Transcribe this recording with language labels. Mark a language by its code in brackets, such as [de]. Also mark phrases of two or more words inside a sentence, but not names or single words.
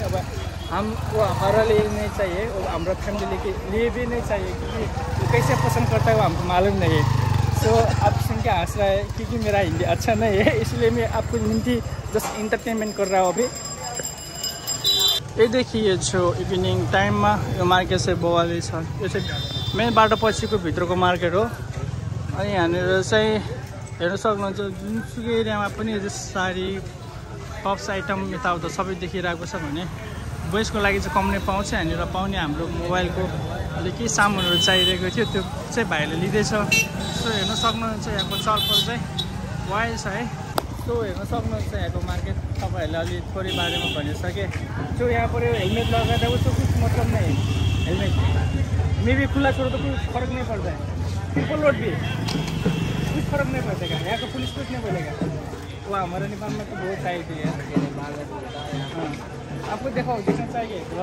[hi] अब हम वो हमारा लिए नहीं चाहिए, वो हमारा फैमिली के लिए भी नहीं चाहिए, क्योंकि वो कैसे पसंद करता है वो हमको मालूम नहीं है। तो आप सुन के हंस रहा है क्योंकि मेरा हिंदी अच्छा नहीं है, इसलिए मैं आपको हिंदी [en] just entertainment [hi] कर रहा हूँ अभी। ये देखिए [ne] जो [en] evening timeमा [ne] यो मार्केट चाहिँ बवाली छ। यो चाहिँ मेन बाटो पछिको भित्रको मार्केट हो। अनि यहाँनिर चाहिँ हेर्न सक्नुहुन्छ जुनसुकै एरियामा पनि यो साडी [en] tops item [ne] यताउता सबै देखिरहेको छ भने बोइजको लागि चाहिँ कम नै पाउँछ। यहाँनिर पाउने हाम्रो मोबाइलको अलिक केही सामानहरू चाहिरहेको थियो, त्यो चाहिँ भाइले लिँदैछ। सो हेर्न सक्नुहुन्छ यहाँको चलपल चाहिँ वाइल्ड छ है। तो हेर्न सक्नुहुन्छ यहाँको मार्केट तपाईँहरूले अलि थोरै बारेमा भनिसकेँ। [hi] जो यहाँ पर हेलमेट लगाता है उसको कुछ मतलब नहीं, हेलमेट में भी खुला छोड़ो तो कुछ फर्क नहीं पड़ता है। ट्रिपल रोड भी कुछ फर्क नहीं पड़ेगा, यहाँ का पुलिस कुछ नहीं बोलेगा। वो हमारे नेपाल में तो बहुत चाहिए थी यार। हाँ, आपको देखो जितना चाहिए